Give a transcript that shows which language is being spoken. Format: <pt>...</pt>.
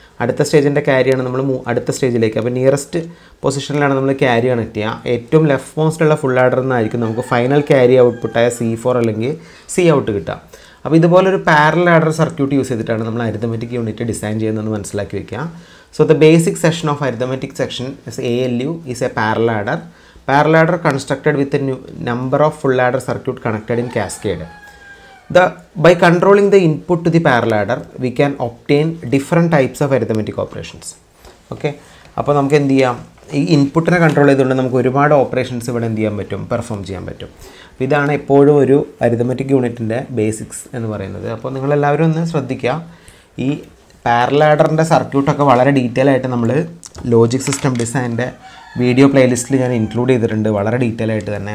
<ml>അടുത്ത സ്റ്റേജിൻ്റെ ക്യാരിയാണ് നമ്മൾ അടുത്ത സ്റ്റേജിലേക്ക്. അപ്പോൾ നിയറസ്റ്റ് പൊസിഷനിലാണ് നമ്മൾ ക്യാരി കണക്ട് ചെയ്യുക. ഏറ്റവും ലെഫ്റ്റ് മോസ്റ്റുള്ള ഫുൾ ആഡർ എന്നായിരിക്കും നമുക്ക് ഫൈനൽ ക്യാരി ഔട്ട്പുട്ടായ C4 അല്ലെങ്കിൽ C ഔട്ട് കിട്ടുക. അപ്പോൾ ഇതുപോലൊരു പാരലൽ ആഡർ സർക്യൂട്ട് യൂസ് ചെയ്തിട്ടാണ് നമ്മൾ അരിതമെറ്റിക് യൂണിറ്റ് ഡിസൈൻ ചെയ്യുന്നതെന്ന് മനസ്സിലാക്കി വയ്ക്കുക.</ml> <en>So the basic session of arithmetic section is ALU is a parallel adder. Parallel adder constructed with a number of full adder circuit connected in cascade. By controlling the input to the parallel adder, we can obtain different types of arithmetic operations.</en> <ml>Okay, അപ്പോൾ നമുക്ക് എന്ത് ചെയ്യാം? ഈ ഇൻപുട്ടിനെ control ചെയ്തുകൊണ്ട് നമുക്ക് ഒരുപാട് operations ഇവിടെ എന്ത് ചെയ്യാൻ പറ്റും? പെർഫോം ചെയ്യാൻ പറ്റും. അപ്പോൾ ഇതാണ് എപ്പോഴും ഒരു അരിതമെറ്റിക് യൂണിറ്റിൻ്റെ ബേസിക്സ് എന്ന് പറയുന്നത്. അപ്പോൾ നിങ്ങളെല്ലാവരും ഒന്ന് ശ്രദ്ധിക്കുക. ഈ പാരലൽ ആഡറിൻ്റെ സർക്യൂട്ടൊക്കെ വളരെ ഡീറ്റെയിൽ ആയിട്ട് നമ്മൾ ലോജിക് സിസ്റ്റം ഡിസൈനിൻ്റെ വീഡിയോ പ്ലേലിസ്റ്റിൽ ഞാൻ ഇൻക്ലൂഡ് ചെയ്തിട്ടുണ്ട്, വളരെ ഡീറ്റെയിൽ ആയിട്ട് തന്നെ.</ml>